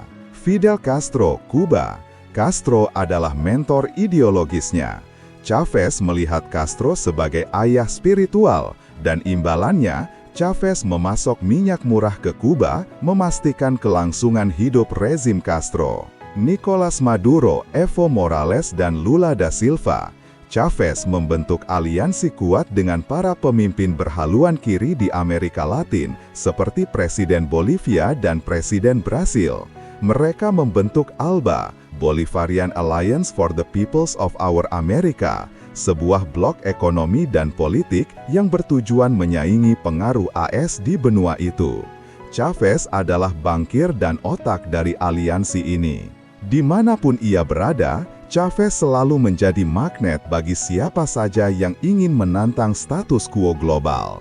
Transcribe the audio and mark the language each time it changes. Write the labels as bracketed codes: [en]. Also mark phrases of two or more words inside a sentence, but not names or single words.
[id] Fidel Castro, Kuba. Castro adalah mentor ideologisnya. Chavez melihat Castro sebagai ayah spiritual, dan imbalannya, Chavez memasok minyak murah ke Kuba, memastikan kelangsungan hidup rezim Castro. Nicolas Maduro, Evo Morales dan Lula da Silva. Chavez membentuk aliansi kuat dengan para pemimpin berhaluan kiri di Amerika Latin, seperti Presiden Bolivia dan Presiden Brasil. Mereka membentuk ALBA, Bolivarian Alliance for the Peoples of Our America, sebuah blok ekonomi dan politik yang bertujuan menyaingi pengaruh AS di benua itu. Chavez adalah bankir dan otak dari aliansi ini. Dimanapun ia berada, Chavez selalu menjadi magnet bagi siapa saja yang ingin menantang status quo global.